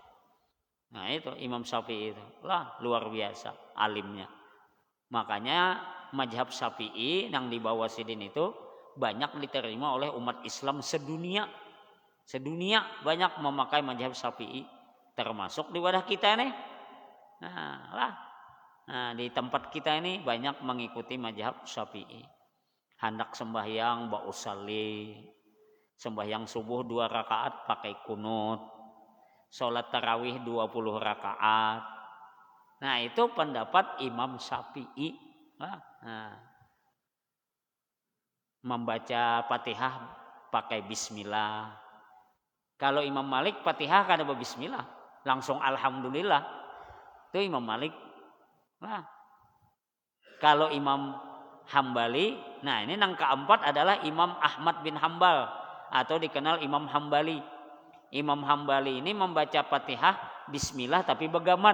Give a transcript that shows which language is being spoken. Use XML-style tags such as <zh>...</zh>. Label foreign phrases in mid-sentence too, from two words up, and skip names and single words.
<id>Nah itu Imam Syafi'i itu lah, luar biasa alimnya. Makanya mazhab Syafi'i yang dibawa sidin itu banyak diterima oleh umat Islam sedunia. Sedunia banyak memakai mazhab Syafi'i. Termasuk di wadah kita nih. Nah lah. Nah, di tempat kita ini banyak mengikuti mazhab Syafi'i. Hendak sembahyang ba'usalli, sembahyang subuh 2 rakaat pakai kunut, sholat tarawih 20 rakaat. Nah, itu pendapat Imam Syafi'i. Nah, membaca Fatihah pakai bismillah. Kalau Imam Malik Fatihah kada bismillah, langsung alhamdulillah. Itu Imam Malik. Nah, kalau Imam Hambali, nah ini yang keempat adalah Imam Ahmad bin Hambal atau dikenal Imam Hambali. Imam Hambali ini membaca Fatihah bismillah tapi begamat.</id>